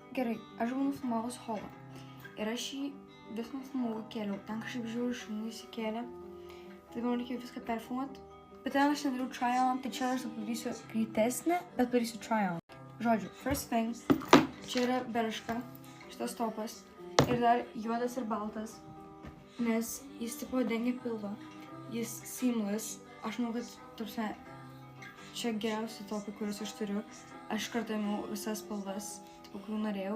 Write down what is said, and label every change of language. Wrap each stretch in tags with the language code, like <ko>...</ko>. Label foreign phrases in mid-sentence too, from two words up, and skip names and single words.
<lt>gerai, aš buvau nufilmavus holą. Ir aš jį vis nufilmavau kėliau. Ten kažkaip žiūriu, šunų įsikėlė. Tai man reikėjo viską perfilmuoti. Bet ten aš nedariau try-on, tai čia aš padarysiu greitesnę, bet padarysiu try-on. Žodžiu,</lt> <en>first thing,</en> <lt>čia yra berška, šitas topas. Ir dar juodas ir baltas, nes jis tipo dengia pilvą. Jis seamless. Aš manau, kad, tarsi, čia geriausi topai, kuriuos aš turiu. Aš kartą ėmiau visas spalvas, tipo, kurių norėjau.</lt>